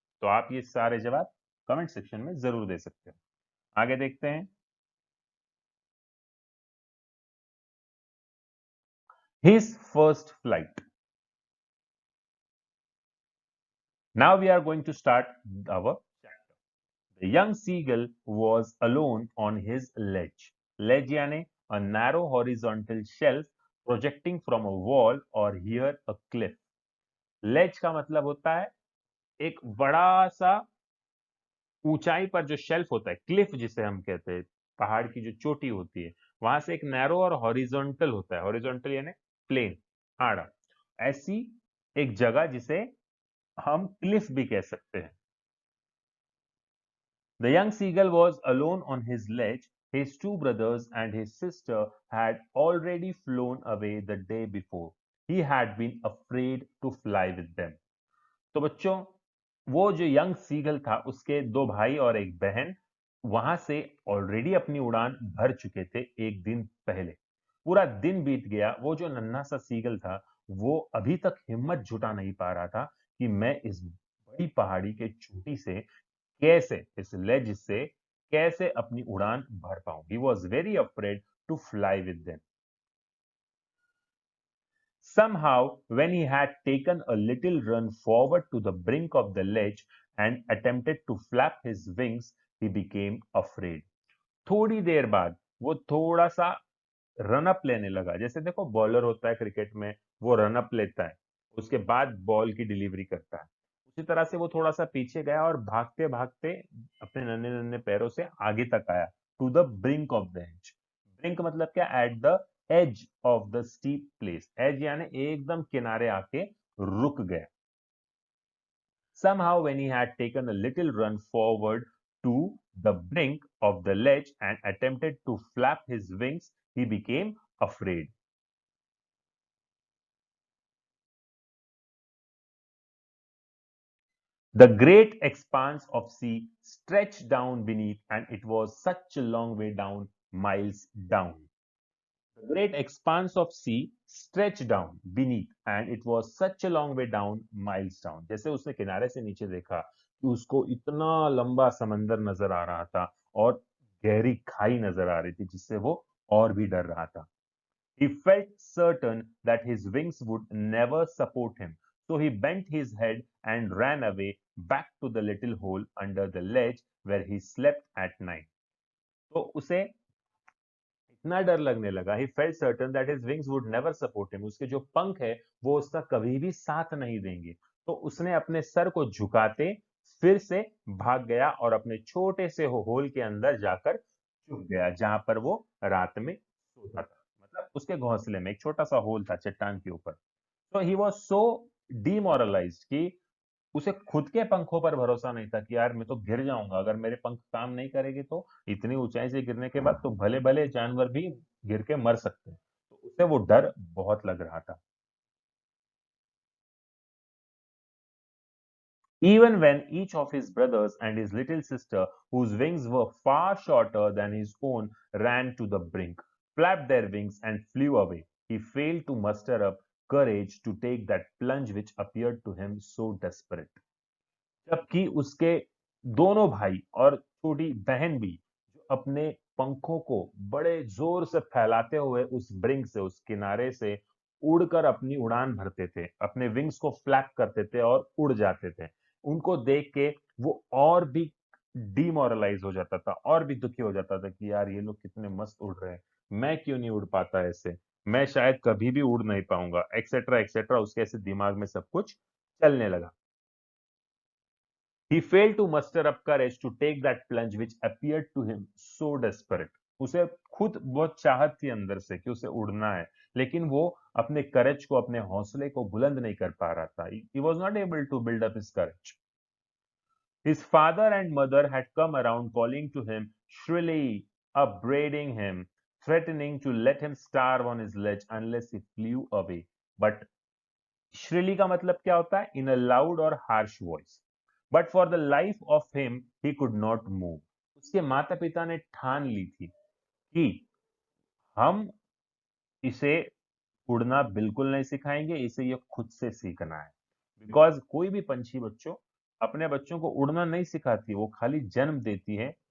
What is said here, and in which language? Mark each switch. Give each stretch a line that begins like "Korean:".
Hindi: तो आप ये सारे जवाब कमेंट सेक्शन में जरूर दे सकते हो। आगे देखते हैं।
English: His first flight. Now we are going to start our chapter. The young seagull was alone on his ledge. Ledge
Hindi: यानी
English: a narrow horizontal shelf projecting from a wall or near a cliff.
Hindi: ledge का मतलब होता है एक बड़ा सा ऊंचाई पर जो शेल्फ होता है, क्लिफ जिसे हम कहते हैं, पहाड़ की जो चोटी होती है, वहां से एक नैरो और हॉरिजॉन्टल होता है। हॉरिजॉन्टल यानी प्लेन, आड़ा, ऐसी एक जगह जिसे हम क्लिफ भी कह सकते हैं।
English: The young seagull was alone on his ledge. His two brothers and his sister had already flown away the day before. He had been afraid to fly with them.
Hindi: तो बच्चों, वो जो यंग सीगल था उसके दो भाई और एक बहन वहां से ऑलरेडी अपनी उड़ान भर चुके थे एक दिन पहले। पूरा दिन बीत गया, वो जो नन्हा सा सीगल था वो अभी तक हिम्मत जुटा नहीं पा रहा था कि मैं इस बड़ी पहाड़ी के चोटी से कैसे, इस लेज से कैसे अपनी उड़ान भर पाऊं।
English: He was very afraid to fly with them. Somehow, when he had taken a little run forward to the brink of the ledge and attempted to flap his wings, he became afraid.
Hindi: थोड़ी देर बाद वो थोड़ा सा run up लेने लगा। जैसे देखो bowler होता है क्रिकेट में, वो रन अप लेता है, उसके बाद बॉल की डिलीवरी करता है। उसी तरह से वो थोड़ा सा पीछे गया और भागते भागते अपने नन्हे नन्हे पैरों से आगे तक आया,
English: To the brink of the edge.
Hindi: Brink मतलब क्या?
English: At the edge of the steep place.
Hindi: As यानी एकदम किनारे आके रुक गया।
English: Somehow, when he had taken a little run forward to the brink of the ledge and attempted to flap his wings, he became afraid. The great expanse of sea stretched down beneath, and it was such a long way down, miles down. The great expanse of sea stretched down beneath, and it was such a long way down, miles down.
Hindi: जैसे उसने किनारे से नीचे देखा कि उसको इतना लंबा समंदर नजर आ रहा था और गहरी खाई नजर आ रही थी, जिससे वो और भी डर रहा था।
English: He felt certain that his wings would never support him, so he bent his head and ran away back to the little hole under the ledge where he slept at night.
Hindi: तो उसे इतना डर लगने लगा,
English: he felt certain that his wings would never support him,
Hindi: उसके जो पंख है वो उसका कभी भी साथ नहीं देंगे। तो उसने अपने सर को झुकाते फिर से भाग गया और अपने छोटे से होल के अंदर जाकर छुप गया, जहां पर वो रात में सोता था। मतलब उसके घोंसले में एक छोटा सा होल था चट्टान के ऊपर। तो
English: he was so demoralised
Hindi: कि उसे खुद के पंखों पर भरोसा नहीं था कि यार मैं तो गिर जाऊंगा, अगर मेरे पंख काम नहीं करेंगे तो इतनी ऊंचाई से गिरने के बाद तो भले भले जानवर भी गिर के मर सकते हैं। तो उसे वो डर बहुत लग रहा था।
English: Even when each of his brothers and his little sister, whose wings were far shorter than his own, ran to the brink, flapped their wings, and flew away, he failed to muster up courage to take that plunge which appeared to him so desperate.
Hindi: जबकि उसके दोनों भाई और छोटी बहन भी जो अपने पंखों को बड़े जोर से फैलाते हुए उस ब्रिंक से, उस किनारे से उड़कर अपनी उड़ान भरते थे, अपने विंग्स को फ्लैप करते थे और उड़ जाते थे, उनको देख के वो और भी डीमोरलाइज हो जाता था और भी दुखी हो जाता था कि यार ये लोग कितने मस्त उड़ रहे हैं, मैं क्यों नहीं उड़ पाता ऐसे, मैं शायद कभी भी उड़ नहीं पाऊंगा, एक्सेट्रा एक्सेट्रा। उसके ऐसे दिमाग में सब कुछ चलने लगा।
English: He failed to muster up courage to take that plunge which appeared to him so desperate.
Hindi: उसे खुद बहुत चाहत थी अंदर से कि उसे उड़ना है, लेकिन वो अपने करेज को, अपने हौसले को बुलंद नहीं कर पा रहा था।
English: He was not able to build up his courage. His father and mother had come around calling to him shrilly, upbraiding him, threatening to let him starve on his ledge unless he flew away. But shrilly
Hindi: का मतलब क्या होता है?
English: In a loud or harsh voice. But for the life of him, he could not move.
Hindi: उसके माता पिता ने ठान ली थी कि हम इसे उड़ना बिल्कुल नहीं सिखाएंगे, इसे ये खुद से सीखना है। बिकॉज कोई भी पंछी बच्चों अपने बच्चों को उड़ना नहीं सिखाती, वो खाली जन्म देती है।